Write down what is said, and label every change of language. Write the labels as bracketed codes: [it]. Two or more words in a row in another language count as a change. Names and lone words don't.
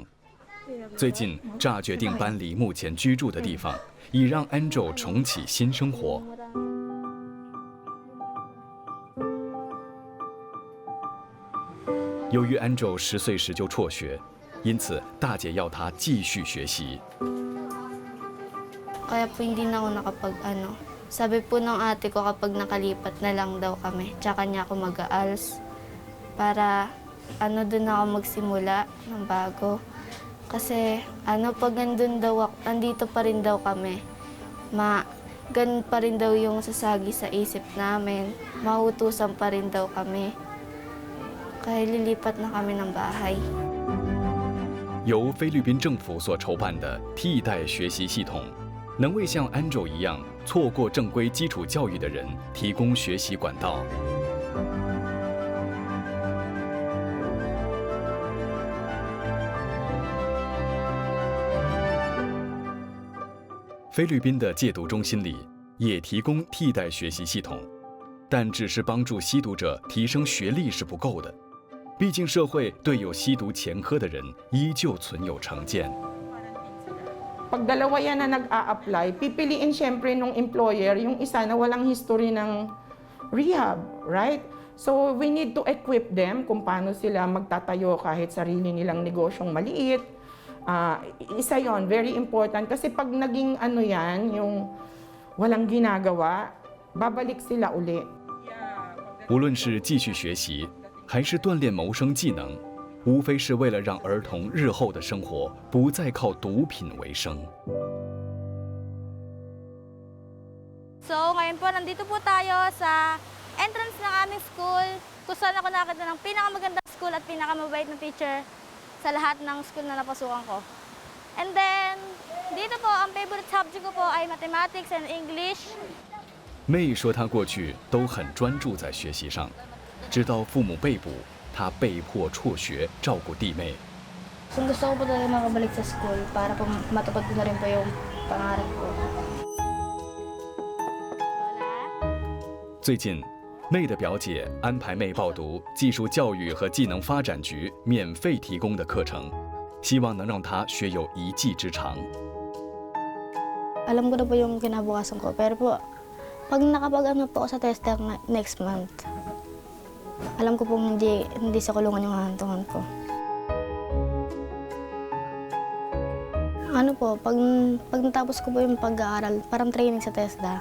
[zh] 最近，炸决定搬离目前居住的地方，以让 Angel 重启新生活。由于 Angel 10岁时就辍学，因此大姐要她继续学习。 [tl] Kaya po hindi na ako nakapag-ano. Sabi po ng ate ko kapag nakalipat na lang daw kami, tsaka niya ako mag-aals para doon ako magsimula ng bago. Kasi pag nandun daw ako, andito pa rin daw kami, ganun pa rin daw yung sasagi sa isip namin, mahutusan pa rin daw kami. Kaya lilipat na kami ng bahay. [zh] 由菲律宾政府所筹办的替代学习系统，能为像 Angel 一样错过正规基础教育的人提供学习管道。菲律宾的戒毒中心里也提供替代学习系统，但只是帮助吸毒者提升学历是不够的。毕竟社会对有吸毒前科的人依旧存有成见。 [tl] Pag dalawa yan na nag-a-apply, pipiliin siyempre nung employer yung isa na walang history ng rehab, right? [en] So we need to equip them [tl] kung paano sila magtatayo kahit sarili nilang negosyong maliit. Isa yon, [en] very important. [tl] Kasi pag naging ano yan, yung walang ginagawa, babalik sila uli. [zh] 无论是继续学习，还是锻炼谋生技能，无非是为了让儿童日后的生活不再靠毒品为生。 [tl] So, ngayon po, nandito po tayo sa entrance ng aming school, kung saan ako nakita ng pinakamagandang school at pinakamabait na teacher sa lahat ng school na napasukan ko. And then, dito po, ang [en] favorite subject [tl] ko po ay [en] mathematics and English. [zh] 妹说她过去都很专注在学习上，直到父母被捕，她被迫辍学照顾弟妹。 [tl] So, gusto ko po talaga makabalik sa school para po matupad ko na rin po yung pangarap ko. [zh] 最近，妹的表姐安排妹报读技术教育和技能发展局免费提供的课程，希望能让她学有一技之长。 [tl] Alam ko na po yung kinabukasan ko, pero po, pag nakapag-ano po ako sa tester [en] next month, [tl] alam ko pong hindi sa kulungan yung hahantungan ko. Ano po, pag natapos ko po yung pag-aaral, parang training sa TESDA.